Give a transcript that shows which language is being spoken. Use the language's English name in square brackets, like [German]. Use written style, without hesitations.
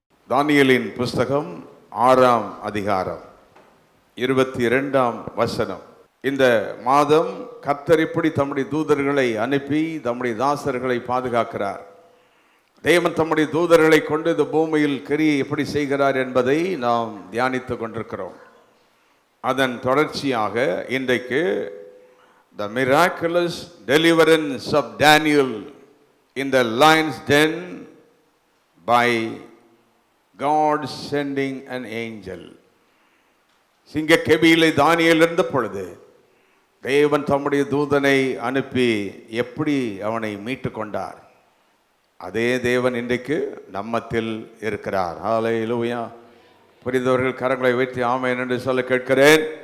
[Tamil] தானியேலின் புஸ்தகம் 6ஆம் அதிகாரம் 22ஆம் வசனம். இந்த மாதம் கர்த்தர் இப்படி தம்முடைய தூதர்களை அனுப்பி தம்முடைய தாசர்களை பாதுகாக்கிறார். தேவன் தம்முடைய தூதர்களை கொண்டு இந்த பூமியில் கிரியை எப்படி செய்கிறார் என்பதை நாம் தியானித்துக் கொண்டிருக்கிறோம். அதன் தொடர்ச்சியாக இன்றைக்கு [English] the miraculous deliverance of Daniel in the lion's den by God sending an angel. [Tamil] சிங்க கெபியிலே தானியேல் இருந்த பொழுது தேவன் தம்முடைய தூதனை அனுப்பி எப்படி அவனை மீட்டு கொண்டார். அதே தேவன் இன்றைக்கு நம்மத்தில் இருக்கிறார். ஹல்லேலூயா. புரிந்தவர்கள் கரங்களை வைத்து ஆமென் என்று சொல்ல கேட்கிறேன்.